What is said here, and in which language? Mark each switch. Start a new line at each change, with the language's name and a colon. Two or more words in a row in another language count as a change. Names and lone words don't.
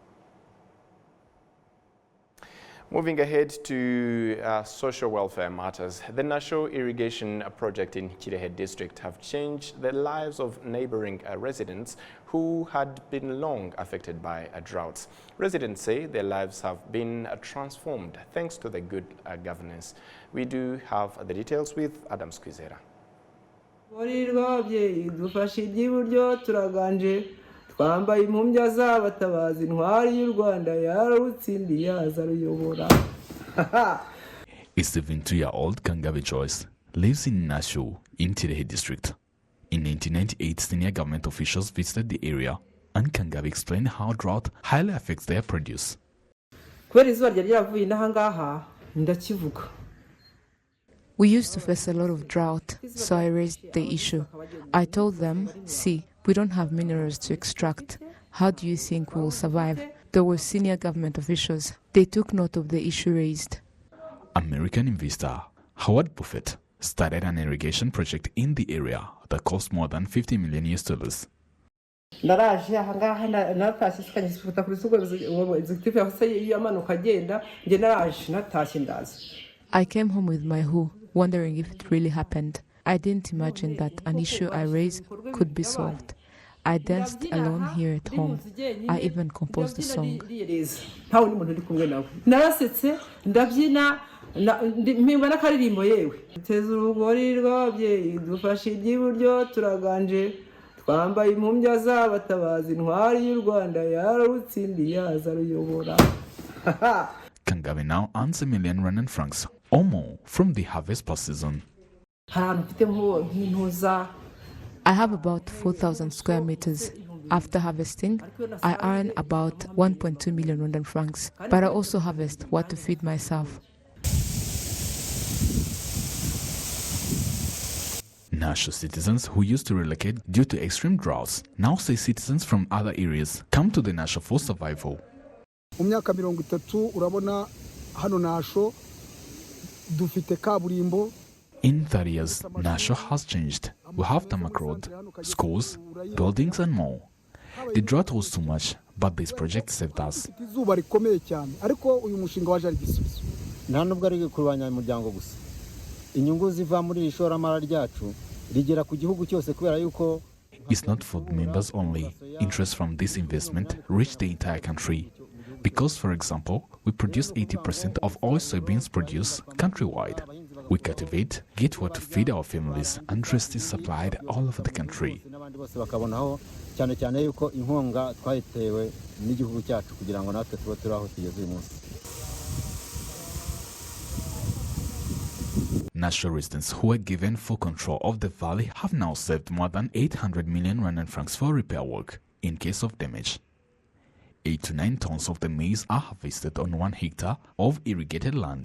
English: Moving ahead to social welfare matters, the National Irrigation Project in Kirehe District have changed the lives of neighboring residents who had been long affected by droughts. Residents say their lives have been transformed thanks to the good governance. We do have the details with Adam Squizera.
Kinyarwanda: twambaye impumbya z'abatabazi intwari y'u Rwanda yararutsindiye azaruyobora.
English: A 72-year-old Kangabe Joyce lives in Nashu in Kirehe District. In 1998, senior government officials visited the area and Kangabe explained how drought highly affects their produce.
Kinyarwanda: kubera izuba ryari ryavuye n'aha ngaha ndakivuga.
English: We used to face a lot of drought, so I raised the issue. I told them, see, we don't have minerals to extract. How do you think we will survive? There were senior government officials. They took note of the issue raised. American investor Howard Buffett started an irrigation project in the area that cost more than $50 million.
Kinyarwanda: naraje aha ngaha natashye sikanyisuta kuri sugo executive yahise yamanuka agenda nge naraje natashye ndaza.
English: I came home with my who, wondering if it really happened. I didn't imagine that an issue I raised could be solved. I danced alone here at home. I even composed a song.
Kinyarwanda: narasetse ndabyina mpimba n'akaririmbo yewe. Teza urugori rw'ababyeyi dufashe iby'iburyo turaganje twambaye impumbya z'abatabazi intwari y'u Rwanda yararutsindiye azaruyobora.
English: Kangabe now earns $1 million francs or more from the harvest per season. I have about 4,000 square meters. After harvesting, I earn about 1.2 million Rwandan francs, but I also harvest what to feed myself. Nashu citizens who used to relocate due to extreme droughts now say citizens from other areas come to the Nashu for survival.
Kinyarwanda: Mu myaka 30 urabona hano Nashu dufite kaburimbo.
English: In 30 years, Nashu has changed. We have tarmac road, schools, buildings and more. The drought was too much, but this project saved us.
Kinyarwanda: Izuba rikomeye cyane ariko uyu mushinga waje ari gisubizo. Nta nubwo ari ku banyamuryango gusa. Inyungu ziva muri ishoramara ryacu rigera ku gihugu cyose kubera yuko
English: It's not for the members only. Interest from this investment reached the entire country. Because, for example, we produce 80% of all soybeans produced countrywide. We cultivate, get what to feed our families, and rest is supplied all over the country.
Kinyarwanda: cyane cyane yuko inkunga twayitewe n'igihugu cyacu kugira ngo natwe tube turi aho tugeze uyu munsi.
English: Natural residents who were given full control of the valley have now saved more than 800 million Rwandan francs for repair work in case of damage. 8 to 9 tons of the maize are harvested on 1 hectare of irrigated land.